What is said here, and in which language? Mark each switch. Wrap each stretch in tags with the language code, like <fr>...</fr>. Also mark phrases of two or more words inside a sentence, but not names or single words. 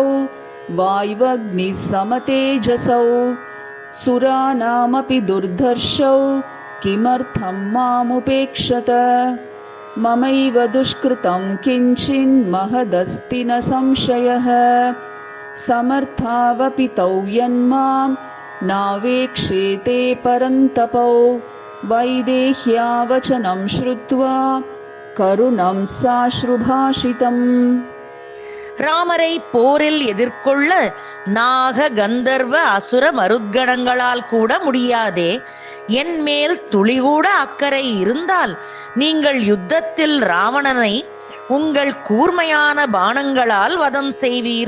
<sa>वाय्वग्निः समतेजसौ सुराणामपि दुर्धर्षौ किमर्थं मामुपेक्षत ममैव दुष्कृतं किञ्चिन्महदस्ति न संशयः समर्थावपि तौ यन्मां नावेक्षेते परन्तपौ वैदेह्या वचनं श्रुत्वा करुणं साश्रुभाषितम्.</sa> <ta>ராமரை போரில் எதிர்கொள்ள நாக கந்தர்வ அசுர மருத்கணங்களால் கூட முடியாதே. என் மேல் துளிகூட அக்கறை இருந்தால் நீங்கள் யுத்தத்தில் ராவணனை உங்கள் கூர்மையான பாணங்களால் வதம் செய்வீர்.</ta>